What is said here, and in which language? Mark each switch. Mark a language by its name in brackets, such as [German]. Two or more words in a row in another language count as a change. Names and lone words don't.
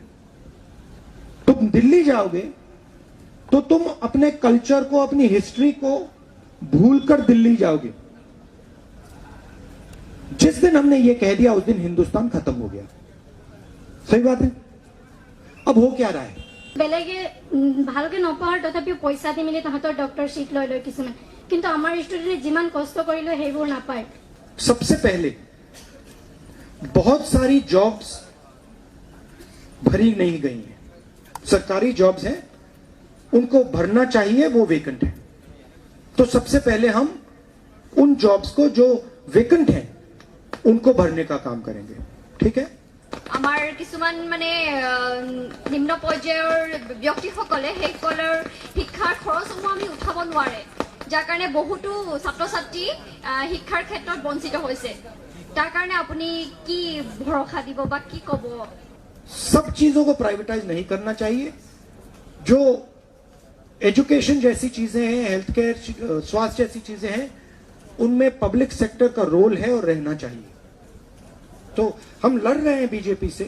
[Hindi] तुम दिल्ली जाओगे तो तुम अपने कल्चर को, अपनी हिस्ट्री को भूलकर दिल्ली जाओगे। जिस दिन हमने ये कह दिया उस दिन हिंदुस्तान खत्म हो गया। सही बात है। अब हो क्या रहा है? [Assamese] বেলেগে ভালকে নপঢ়াৰ তথাপিও পইচা দি মিলি তাহাঁতৰ [English] doctor seat [Assamese] লৈ লৈ কিছুমান, কিন্তু আমাৰ ষ্টুডেণ্টে যিমান কষ্ট কৰিলেও সেইবোৰ নাপায়। [Hindi] सबसे पहले बहुत सारी जॉब्स भरी नहीं गई हैं। सरकारी जॉब्स हैं, उनको भरना चाहिए, वो वेकेंट है। तो सबसे पहले हम उन जॉब्स को जो वेकेंट हैं उनको भरने का काम करेंगे। ठीक है। [Assamese] আমাৰ কিছুমান মানে নিম্ন পৰ্যায়ৰ ব্যক্তিসকলে সেইসকলৰ শিক্ষাৰ খৰচসমূহ আমি উঠাব নোৱাৰে, যাৰ কাৰণে বহুতো ছাত্ৰ ছাত্ৰী শিক্ষাৰ ক্ষেত্ৰত বঞ্চিত হৈছে। তাৰ কাৰণে আপুনি কি ভৰসা দিব বা কি ক'ব? [Hindi] सब चीजों को प्राइवेटाइज नहीं करना चाहिए। जो एजुकेशन जैसी चीजें हैं, [English] health care, [Hindi] स्वास्थ्य जैसी चीजें हैं, उनमें [English] public sector [Hindi] का रोल है और रहना चाहिए। तो हम लड़ रहे हैं बीजेपी से।